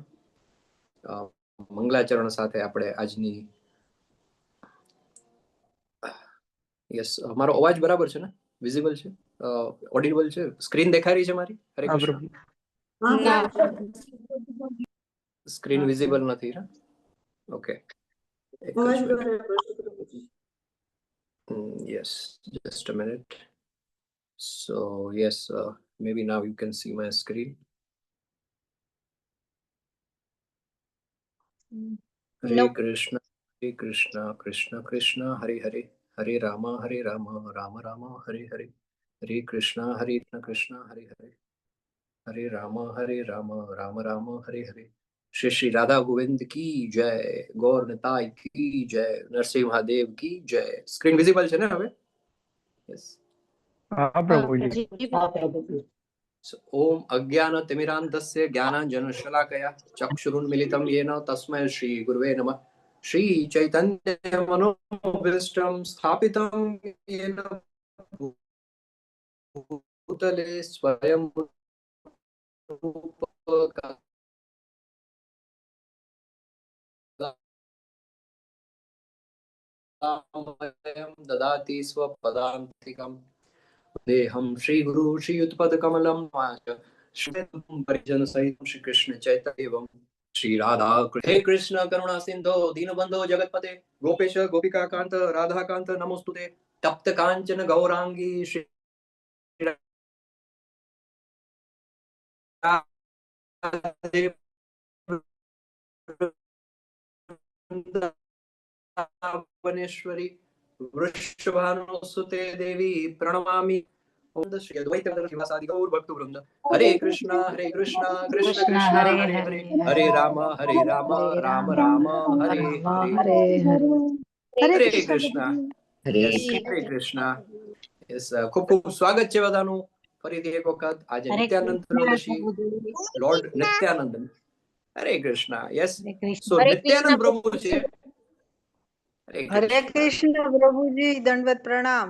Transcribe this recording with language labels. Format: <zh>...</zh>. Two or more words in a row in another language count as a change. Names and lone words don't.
<gu>મંગલાચરણ સાથે આપણે આજની યસ મારો અવાજ બરાબર છે ને? વિઝિબલ છે? ઓડિબલ છે? સ્ક્રીન દેખાઈ રહી છે મારી? હરે કૃષ્ણ.</gu> <en>screen visible</en> <gu>નથી ને? ઓકે.</gu> <en>Yes, just a minute. So yes, maybe now you can see my screen. Hare Krishna, Krishna Krishna, Hare Hare, Hare Rama, Rama Rama, Hare Hare, Hare Krishna, Hare Hare, Hare Rama, Rama Rama, Hare Hare.</en> <hi>श्री राधा गोविंद की जय, गौर निताई की जय, नरसिंह महादेव की जय.</hi> <en>screen visible</en> <gu>છે ને હવે? Yes. હા પ્રભુજી.</gu> <sa>ओम अज्ञानतिमिरान्धस्य ज्ञानाञ्जनशलाकया चक्षुरुन्मिलितं येन तस्मै श्री गुरुवे नमः. श्री चैतन्य मनोभीष्टं स्थापितं येन भूतले स्वयं ददाति स्वपदान्तिकम्. देहं श्री गुरु श्री युतपद कमलम परिजन सहित श्री कृष्ण चैतन्य एवं श्री राधा. हे कृष्ण करुणा सिंधो दीनबंधो जगतपते गोपेश गोपिका कांत राधा कांत नमोस्तुते. तप्त कांचन गौरांगी श्री वनेश्वरी वृषभानुसुते देवी प्रणमामि. श्री अद्वैत शिवासादि गौर भक्त वृंद. हरे कृष्णा कृष्ण कृष्ण हरे हरे, हरे राम राम राम हरे हरे. हरे कृष्ण.</sa> <gu>હરે કૃષ્ણ. યસ, ખૂબ ખૂબ સ્વાગત છે બધાનું ફરીથી એક વખત. આજે નિત્યાનંદ ત્રયોદશી, લોર્ડ નિત્યાનંદ. હરે કૃષ્ણ.</gu> <en>Yes, so</en> <gu>નિત્યાનંદ પ્રભુ છે. હરે કૃષ્ણ પ્રભુજી, દંડવત પ્રણામ.</gu>